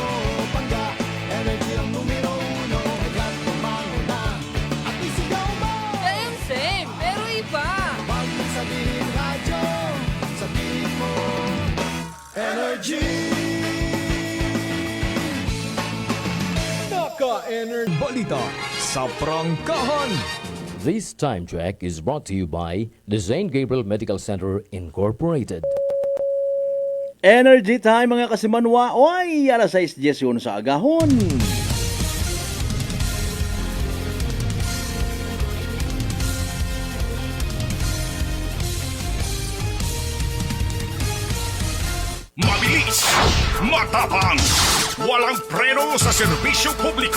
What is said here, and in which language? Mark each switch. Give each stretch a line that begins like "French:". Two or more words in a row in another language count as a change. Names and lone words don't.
Filipino: Pangga, energy ang numero 1. Agad tumango na at isigaw mo. Same, pero iba. Huwag mong sabihin radyo, sabihin mo Energy. Naka-energy balita sa prangkahan.
English: This time check is brought to you by the St. Gabriel Medical Center Incorporated. Energy time
Filipino: mga kasimanwa.
Hiligaynon: Oy, alas 6:10 sa agahon.
Filipino: Mabilis, matapang, walang preno sa serbisyo publiko.